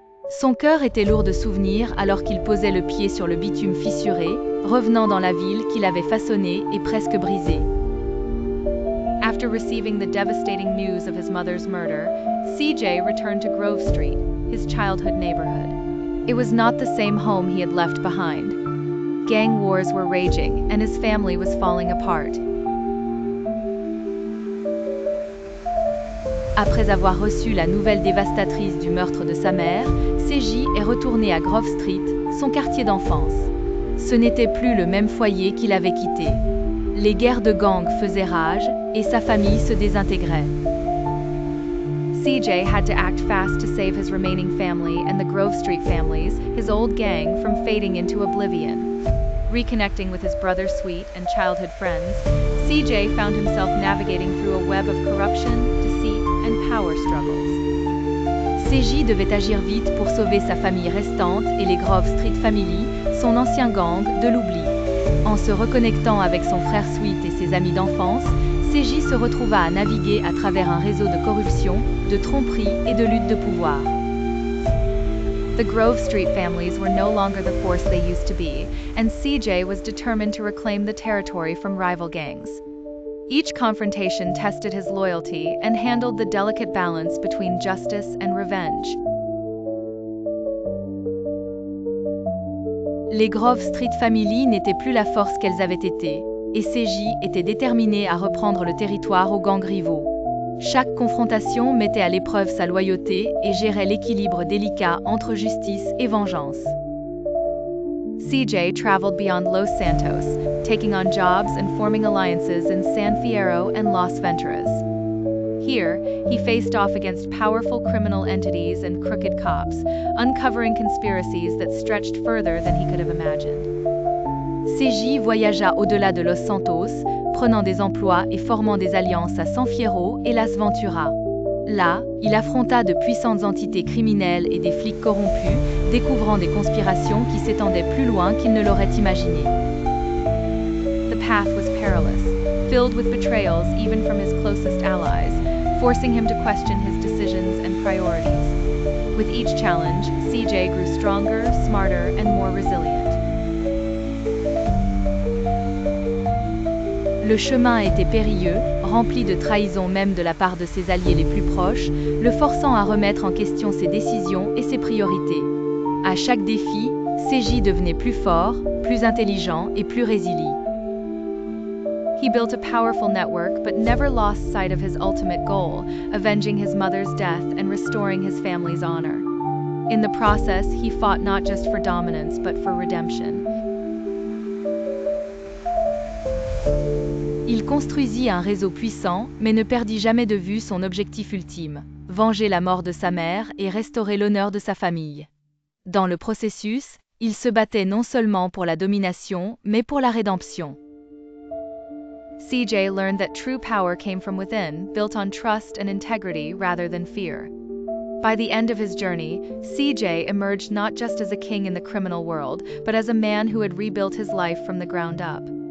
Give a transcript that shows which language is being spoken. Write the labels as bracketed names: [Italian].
[French] Son cœur était lourd de souvenirs alors qu'il posait le pied sur le bitume fissuré, revenant dans la ville qu'il avait façonnée et presque brisée. [English] After receiving the devastating news of his mother's murder, CJ returned to Grove Street, his childhood neighborhood. It was not the same home he had left behind. Gang wars were raging, and his family was falling apart. [French] Après avoir reçu la nouvelle dévastatrice du meurtre de sa mère, CJ est retourné à Grove Street, son quartier d'enfance. Ce n'était plus le même foyer qu'il avait quitté. Les guerres de gangs faisaient rage et sa famille se désintégrait. [English] CJ had to act fast to save his remaining family and the Grove Street families, his old gang, from fading into oblivion. Reconnecting with his brother Sweet and childhood friends, CJ found himself navigating through a web of corruption, deceit, and power struggles. [French] CJ devait agir vite pour sauver sa famille restante et les Grove Street Family, son ancien gang, de l'oubli. En se reconnectant avec son frère Sweet et ses amis d'enfance, CJ se retrouva à naviguer à travers un réseau de corruption, de tromperie et de lutte de pouvoir. [English] The Grove Street families were no longer the force they used to be, and CJ was determined to reclaim the territory from rival gangs. Each confrontation tested his loyalty and handled the delicate balance between justice and revenge. [French] Les Grove Street Family n'étaient plus la force qu'elles avaient été, et CJ était déterminé à reprendre le territoire aux gangs rivaux. Chaque confrontation mettait à l'épreuve sa loyauté et gérait l'équilibre délicat entre justice et vengeance. [English] CJ traveled beyond Los Santos, taking on jobs and forming alliances in San Fierro and Las Venturas. Here, he faced off against powerful criminal entities and crooked cops, uncovering conspiracies that stretched further than he could have imagined. [French] CJ voyagea au-delà de Los Santos, prenant des emplois et formant des alliances à San Fierro et Las Venturas. Là, il affronta de puissantes entités criminelles et des flics corrompus, découvrant des conspirations qui s'étendaient plus loin qu'il ne l'aurait imaginé. [English] The path was perilous, filled with betrayals even from his closest allies, forcing him to question his decisions and priorities. With each challenge, CJ grew stronger, smarter, and more resilient. [French] Le chemin était périlleux, rempli de trahisons même de la part de ses alliés les plus proches, le forçant à remettre en question ses décisions et ses priorités. À chaque défi, CJ devenait plus fort, plus intelligent et plus résilient. [English] He built a powerful network but never lost sight of his ultimate goal, avenging his mother's death and restoring his family's honor. In the process, he fought not just for dominance but for redemption. [French] Il construisit un réseau puissant, mais ne perdit jamais de vue son objectif ultime, venger la mort de sa mère et restaurer l'honneur de sa famille. Dans le processus, il se battait non seulement pour la domination, mais pour la rédemption. [English] CJ learned that true power came from within, built on trust and integrity rather than fear. By the end of his journey, CJ emerged not just as a king in the criminal world, but as a man who had rebuilt his life from the ground up.